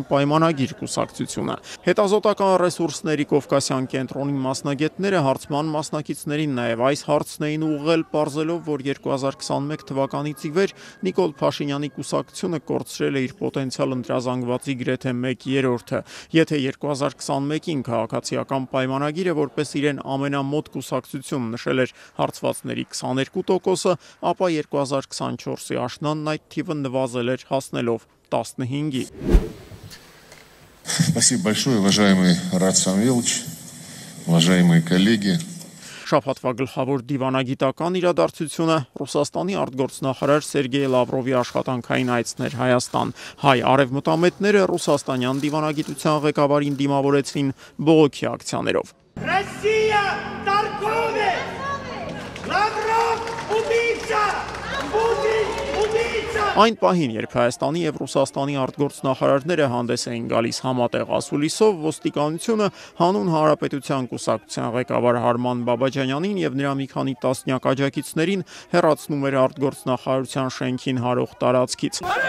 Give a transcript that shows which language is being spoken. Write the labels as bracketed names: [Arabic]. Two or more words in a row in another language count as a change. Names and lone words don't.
[Armenian] պայմանագիր կուսակցությունը։ Հետազոտական ռեսուրսների Կովկասյան կենտրոնի մասնագետները հարցման մասնակիցներին նաև այս հարցն էին ուղղել, պարզելով, որ 2021 թվականից ի վեր Նիկոլ Փաշինյանի կուսակցությունը կորցրել է իր պոտենցիալ ընտրազանգվածի գրեթե 1/3-ը։ Եթե 2021-ին քաղաքացիական պայմանագիրը որպես իրեն ամենամոտ կուսակցություն նշել էր հարցվածների 22%-ը, ապա 2024-ի աշնանն այդ թիվը նվազել էր, հասնելով 15-ի։ [Russian] Спасибо большое, уважаемый Рад Самвелович, уважаемые коллеги. [Armenian] Շաբաթվա գլխավոր դիվանագիտական իրադարձությունը Ռուսաստանի արտգործնախարար Սերգեյ Լավրովի աշխատանքային այցն էր Հայաստան։ Հայ արևմտամետները ռուսաստանյան դիվանագիտության ղեկավարին դիմավորեցին բողոքի ակցիաներով։ [Russian] Россия торговец! Лавров убийца! Путин убийца! [Armenian] Այն պահին, երբ Հայաստանի եւ Ռուսաստանի արտգործնախարարները հանդես էին գալիս համատեղ ասուլիսով, ոստիկանությունը հանուն Հանրապետության կուսակցության ղեկավար Հարման Բաբաջանյանին եւ նրա մի քանի տասնյակ աջակիցներին հեռացնում էր արտգործնախարարության շենքին հարող տարածքից։